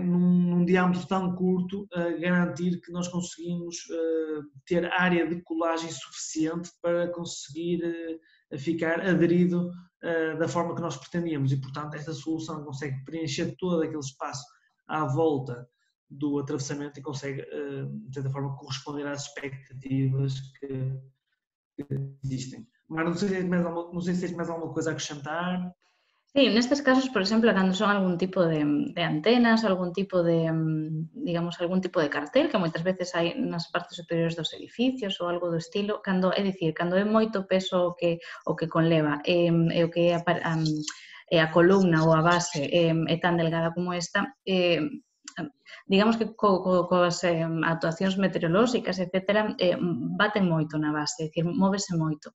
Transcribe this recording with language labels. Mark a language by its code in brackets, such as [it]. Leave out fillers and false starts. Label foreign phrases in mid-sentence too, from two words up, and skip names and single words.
[pt] Num diâmetro tão curto, garantir que nós conseguimos ter área de colagem suficiente para conseguir ficar aderido da forma que nós pretendíamos, e portanto esta solução consegue preencher todo aquele espaço à volta do atravessamento e consegue, de certa forma, corresponder às expectativas que existem. Mas não sei se tens mais alguma coisa a acrescentar. [gl] Sí, nestes casos, por exemplo, cando son algún tipo de antenas, algún tipo de, digamos, algún tipo de cartel que moitas veces hai nas partes superiores dos edificios ou algo do estilo, cando é moito peso o que conleva e o que é a columna ou a base é tan delgada como esta, digamos que coas actuacións meteorolóxicas, etcétera, baten moito na base, é dicir, móvese moito.